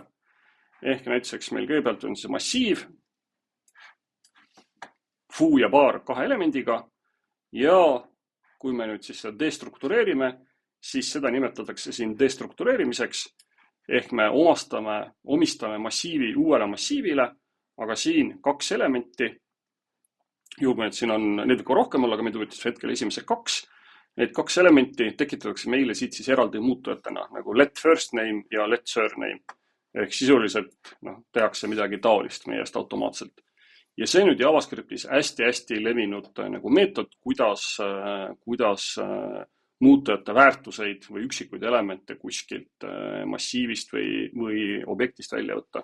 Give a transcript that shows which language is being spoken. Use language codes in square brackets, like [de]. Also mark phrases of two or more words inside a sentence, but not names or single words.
[et] Ehk näiteks meil kõigepealt on see massiiv, foo ja bar kahe elemendiga ja kui me nüüd siis seda destruktureerime, siis seda nimetatakse siin destruktureerimiseks. Ehk me omistame massiivi uuele massiivile, aga siin kaks elementi, juhul siin on neid ka rohkem olla, aga meid võttis hetkel esimesed kaks. Need kaks elementi tekitatakse meile siit siis eraldi muutujatena, nagu [en] let first name [et] ja [en] let surname. [et] Ehk sisuliselt tehakse midagi taolist meie eest automaatselt. Ja see nüüd JavaScriptis hästi levinud nagu meetod, kuidas muutujate väärtuseid või üksikuid elemente kuskilt massiivist või objektist välja võtta.